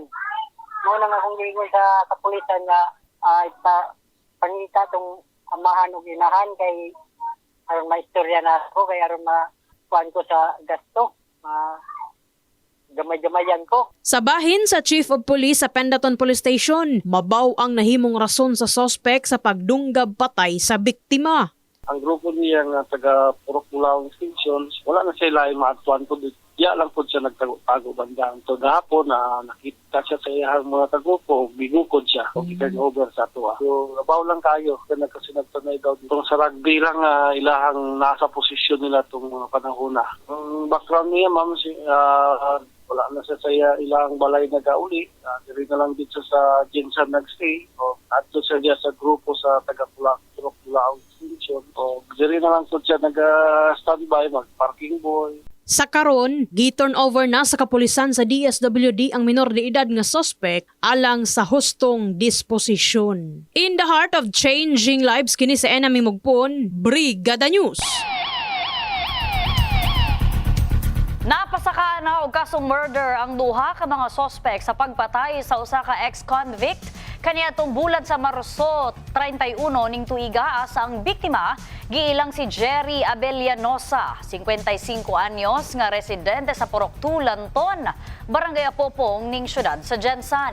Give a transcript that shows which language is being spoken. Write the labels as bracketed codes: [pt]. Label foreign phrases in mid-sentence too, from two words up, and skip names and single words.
[ceb] Muna nga akong giingon sa kapulisan nga pangita tong amahan o ginahan kay aron maistorya na ako kay aron makuan ko sa gasto. Gamay-gamayan ko. Sa bahin sa Chief of Police sa Pendaton Police Station, mabaw ang nahimong rason sa sospek sa pagdunggab patay sa biktima. Ang grupo niya nga taga Purok Bulaong Extension, wala na sila yung maatuan po. Diya lang po siya nagtago bandang. So gahapon na nakita siya sa iyang mga tagrupo, bigukod siya o over sa tuwa. So nabaw lang kayo kasi nagtanay daw dito sa rugby lang ilahang nasa posisyon nila itong mga panahon na. Ang background niya ma'am, wala na siya sa ilang balay nagauli. Diri na lang dito sa Jensen nagstay. Ato siya sa grupo sa taga Purok Bulaong Extension. Diri na lang po siya nag-standby, mag-parking boy. Sa karon, gi-turn over na sa kapulisan sa DSWD ang minor de edad nga suspect alang sa hustong disposisyon. [en] In the heart of changing lives [ceb] kini sa Enami Mugpon, Brigada News. Napasaka na og kasong murder ang duha ka mga sospek sa pagpatay sa usa ka ex-convict kaniadtong bulan sa Marso 31 ning tuiga sa ang biktima giilang si Jerry Abellanosa, 55 anyos nga residente sa Purok 2, Lanton, Barangay Apopong ning syudad sa Jensan.